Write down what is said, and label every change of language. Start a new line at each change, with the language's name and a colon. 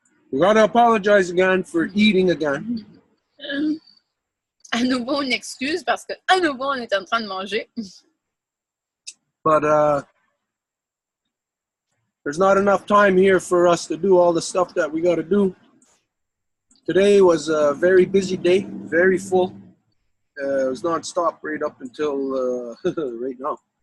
English: We gotta apologize again for eating again.
French: À nouveau une excuse parce que à nouveau on est en train de manger.
English: But there's not enough time here for us to do all the stuff that we gotta do. Today was a very busy day, very full. It was non-stop right up until right now.